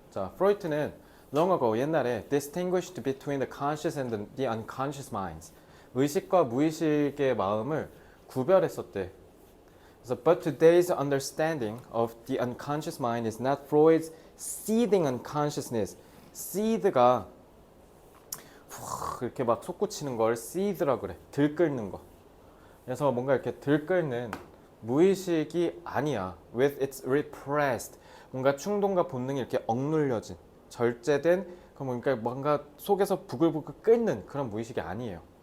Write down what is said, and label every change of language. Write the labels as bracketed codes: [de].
[ko] 자, 프로이트는 [en] long ago [ko] 옛날에 [en] distinguished between the conscious and the unconscious minds. [ko] 의식과 무의식의 마음을 구별했었대. 그래서 [en] but today's understanding of the unconscious mind is not Freud's seething unconsciousness. [ko] seed가 이렇게 막 솟구치는 걸 seed라 그래. 들끓는 거. 그래서 뭔가 이렇게 들끓는 무의식이 아니야. [en] with its repressed. [ko] 뭔가 충동과 본능이 이렇게 억눌려진, 절제된, 그러니까 뭔가 속에서 부글부글 끓는 그런 무의식이 아니에요.